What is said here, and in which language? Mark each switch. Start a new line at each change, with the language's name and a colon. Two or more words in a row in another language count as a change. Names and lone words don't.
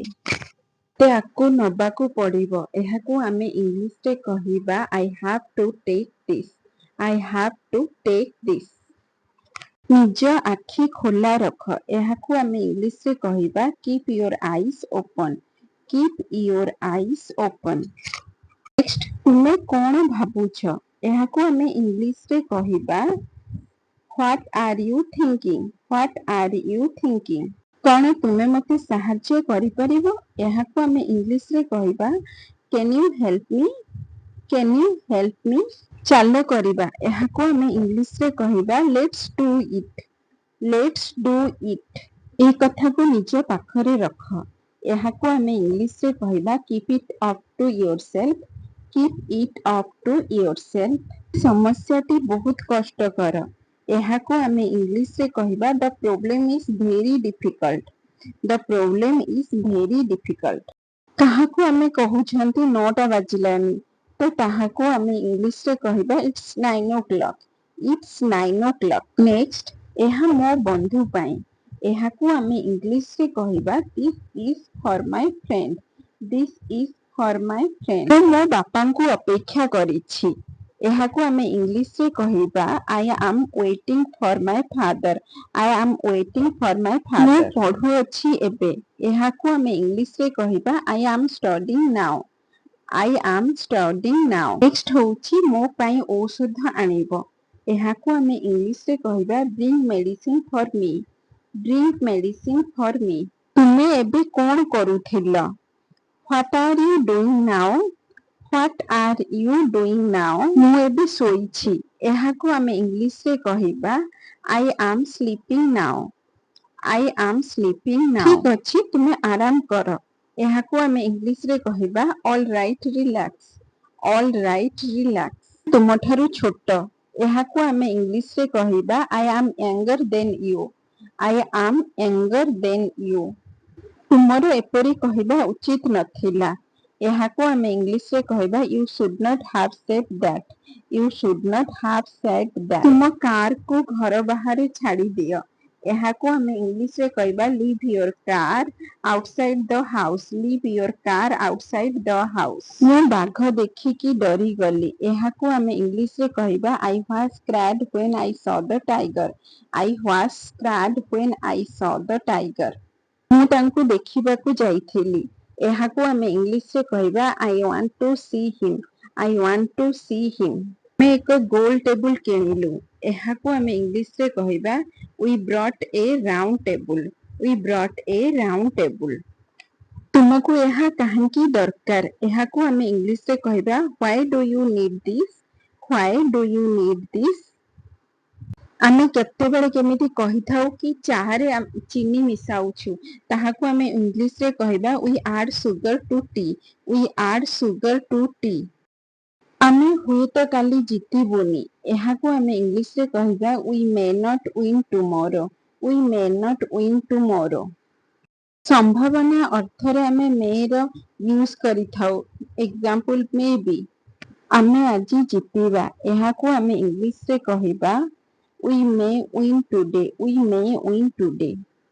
Odia: ମତେ ଆକୁ ନବାକୁ ପଡ଼ିବ ଏହାକୁ ଆମେ ଇଂଲିଶରେ କହିବା
English: I have to take this. I have to take this.
Odia: ନିଜ ଆଖି ଖୋଲା ରଖ ଏହାକୁ ଆମେ ଇଂଲିଶରେ କହିବା
English: keep your eyes open. Keep your eyes open. Next,
Odia: ତୁମେ କ'ଣ ଭାବୁଛ? ଏହାକୁ ଆମେ ଇଂଲିଶରେ କହିବା
English: What are you thinking? What are you thinking?
Odia: କ'ଣ ତୁମେ ମୋତେ ସାହାଯ୍ୟ କରିପାରିବ? ଏହାକୁ ଆମେ ଇଂଲିଶରେ କହିବା
English: Can you help me? Can you help me?
Odia: ଚାଲ କରିବା। ଏହାକୁ ଆମେ ଇଂଲିଶରେ କହିବା
English: Let's do it. Let's do it.
Odia: ଏହି କଥାକୁ ନିଜ ପାଖରେ ରଖ। ଏହାକୁ ଆମେ ଇଂଲିଶରେ କହିବା
English: Keep it up to yourself. Keep it up to yourself.
Odia: ସମସ୍ୟାଟି ବହୁତ କଷ୍ଟକର। ଏହାକୁ ଆମେ ଇଂଲିଶରେ କହିବା
English: The problem is very difficult. The problem is very difficult.
Odia: କାହାକୁ ଆମେ କହୁଛନ୍ତି 9ଟା ବାଜିଲାଣି ତ ତାହାକୁ ଆମେ ଇଂଲିଶରେ କହିବା
English: It's 9 o'clock. It's 9 o'clock. Next,
Odia: ଏହା ମୋ ବନ୍ଧୁ ପାଇଁ। ଏହାକୁ ଆମେ ଇଂଲିଶରେ କହିବା
English: This is for my friend. This is for my friend.
Odia: ମୁଁ ମୋ ବାପାଙ୍କୁ ଅପେକ୍ଷା କରିଛି। ଏହାକୁ ଆମେ ଇଂଲିଶରେ କହିବା
English: I am waiting for my father. I am waiting for my father.
Odia: ମୁଁ ପଢୁଅଛି ଏବେ। ଏହାକୁ ଆମେ ଇଂଲିଶରେ କହିବା
English: I am studying now. I am studying now. Next
Odia: ହେଉଛି ମୋ ପାଇଁ ଔଷଧ ଆଣିବ। ଏହାକୁ ଆମେ ଇଂଲିଶରେ କହିବା
English: Bring medicine for me. Bring medicine for me.
Odia: ତୁମେ ଏବେ କ'ଣ କରୁଥିଲ?
English: What are you doing now? What are you doing now?
Odia: ମୁଁ ଏବେ ଶୋଇଛି। ଏହାକୁ ଆମେ ଇଂଲିଶରେ କହିବା
English: I am sleeping now. I am sleeping now.
Odia: ଠିକ୍ ଅଛି, ତୁମେ ଆରାମ କର। ଏହାକୁ ଆମେ ଇଂଲିଶରେ କହିବା
English: All right, relax. All right, relax.
Odia: ତୁମଠାରୁ ଛୋଟ। ଏହାକୁ ଆମେ ଇଂଲିଶରେ କହିବା
English: I am younger than you. I am younger than you.
Odia: ତୁମର ଏପରି କହିବା ଉଚିତ ନଥିଲା। ଏହାକୁ ଆମେ ଇଂଲିଶରେ କହିବା
English: You should not have said that. You should not have said that.
Odia: ତୁମ କାରକୁ ଘର ବାହାରେ ଛାଡ଼ି ଦିଅ। ଏହାକୁ ଆମେ ଇଂଲିଶରେ କହିବା
English: Leave your car outside the house. Leave your car outside the house.
Odia: ମୁଁ ବାଘ ଦେଖିକି ଡରିଗଲି। ଏହାକୁ ଆମେ ଇଂଲିଶରେ କହିବା
English: I was scared when I saw the tiger. I was scared when I saw the tiger.
Odia: ମୁଁ ତାଙ୍କୁ ଦେଖିବାକୁ ଯାଇଥିଲି। ଏହାକୁ ଆମେ ଇଂଲିଶରେ କହିବା
English: I want to see him. I want to see him.
Odia: ଆମେ ଏକ ଗୋଲ ଟେବୁଲ କିଣିଲୁ। ଏହାକୁ ଆମେ ଇଂଲିଶରେ କହିବା
English: We brought a round table. We brought a round table.
Odia: ତୁମକୁ ଏହା କାହିଁକି ଦରକାର? ଏହାକୁ ଆମେ ଇଂଲିଶରେ କହିବା
English: Why do you need this? Why do you need this?
Odia: ଆମେ କେତେବେଳେ କେମିତି କହିଥାଉ କି ଚାହାରେ ଚିନି ମିଶାଉଛୁ, ତାହାକୁ ଆମେ ଇଂଲିଶରେ କହିବା
English: We add sugar to tea. We add sugar to tea.
Odia: ଆମେ ହୁଏତ କାଲି ଜିତିବୁନି। ଏହାକୁ ଆମେ ଇଂଲିଶରେ କହିବା
English: We may not win tomorrow. We may not win tomorrow.
Odia: ସମ୍ଭାବନା ଅର୍ଥରେ ଆମେ mayର ୟୁଜ୍ କରିଥାଉ। ଏକ୍ସାମ୍ପଲ
English: may be.
Odia: ଆମେ ଆଜି ଜିତିବା। ଏହାକୁ ଆମେ ଇଂଲିଶରେ କହିବା
English: We may win today. We may win today.